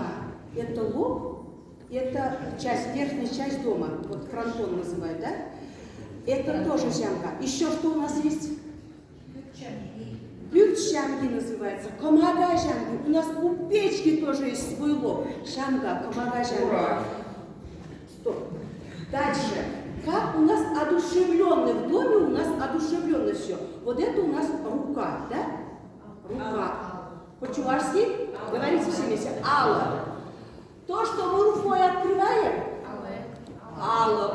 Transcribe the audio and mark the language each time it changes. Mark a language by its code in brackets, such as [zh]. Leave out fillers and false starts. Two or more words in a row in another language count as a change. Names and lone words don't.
[ru] Это лоб, это часть, верхняя часть дома, вот фронтон называют, да? Это тоже шамга. Еще что у нас есть? [cv] Бют шамги [ru] называется, [cv] комага шамги. [ru] У нас у печки тоже есть свой лоб. [cv] Шамга, комага шамги. [ru] Стоп. Дальше. Как у нас одушевленный в доме, у нас одушевленно все. Вот это у нас рука, да? Рука. По-чувашски? Говорите все вместе. Алло. То, что мы рукой открываем, алло.